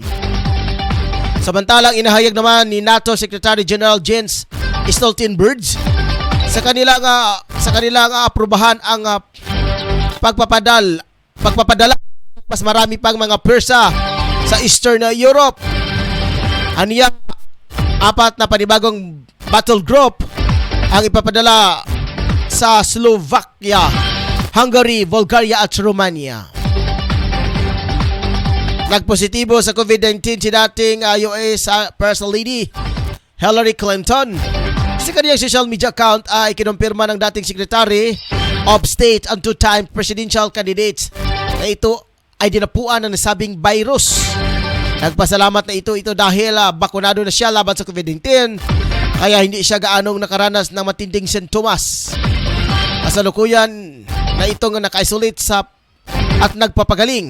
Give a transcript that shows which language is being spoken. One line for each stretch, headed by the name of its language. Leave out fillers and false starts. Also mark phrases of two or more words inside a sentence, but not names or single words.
Filipino: Samantalang inahayag naman ni NATO Secretary General Jens Stoltenberg sa kanilang aprubahan ang pagpapadala mas marami pang mga pwersa sa Eastern Europe. Aniya, 4 na panibagong
English: battle group
Filipino: ang ipapadala sa Slovakia, Hungary, Bulgaria at Romania. Nagpositibo sa COVID-19 si dating US First Lady Hillary Clinton. Sa kanyang
English: social media account
Filipino: ay kinumpirma ng dating
English: Secretary of State and two-time presidential candidate
Filipino: na ito ay dinapuan ng nasabing virus. Nagpasalamat na ito dahil bakunado na siya laban sa COVID-19 kaya hindi siya gaanong nakaranas ng matinding sintomas. Kasalukuyan, na itong naka-isolate at nagpapagaling.